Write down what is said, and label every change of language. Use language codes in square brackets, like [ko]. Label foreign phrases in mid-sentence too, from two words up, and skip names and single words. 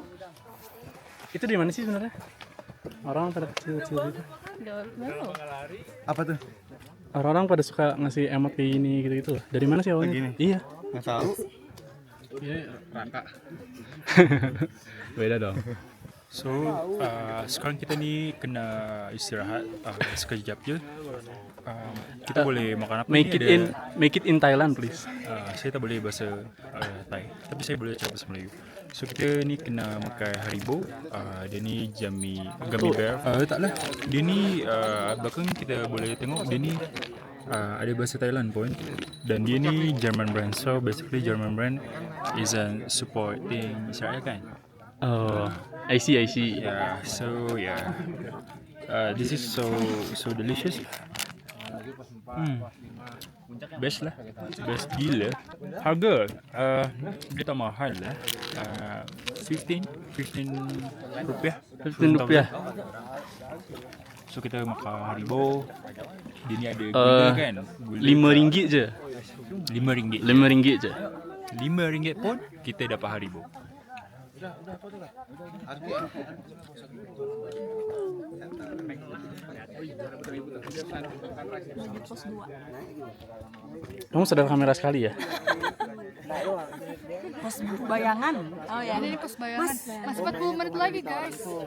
[id] Itu di mana sih sebenarnya? Orang pada kecil-kecil gitu. Baru. Apa tuh? Orang-orang pada suka ngasih emot kayak gini gitu-gitu loh. Dari mana sih awalnya? Begini? Iya. Nggak tahu. Rangka. Beda dong. [ms] So, sekarang kita nih kena istirahat sekejap je. Kita boleh makan apa? [en] Make [ms] Ini [en] it in Thailand please. [ms] saya tak boleh bahasa Thai, tapi saya boleh cakap bahasa Melayu. So kita ni kena makan Haribo. Dia ni gummy bear. Taklah. Dia ni bahkan kita boleh tengok dia ni ada bahasa Thailand pun. Dan dia ni [en] German brand. So basically German brand isn't supporting Israel [ms] kan? [en] Oh, I see. Yeah. So yeah. This is so delicious. [ms] Best lah. Best gila. Harga dia tak mahal lah. 15 rupiah. 15 rupiah. So kita makan Haribo. Dia ni ada gula kan? Gula. RM5 je. RM5. RM5 je. RM5 pun kita dapat Haribo. [id] Lanjut pos 2. Kamu sadar kamera sekali ya? Pos bayangan. Oh ya, ini pos bayangan. Masih 40 menit lagi guys.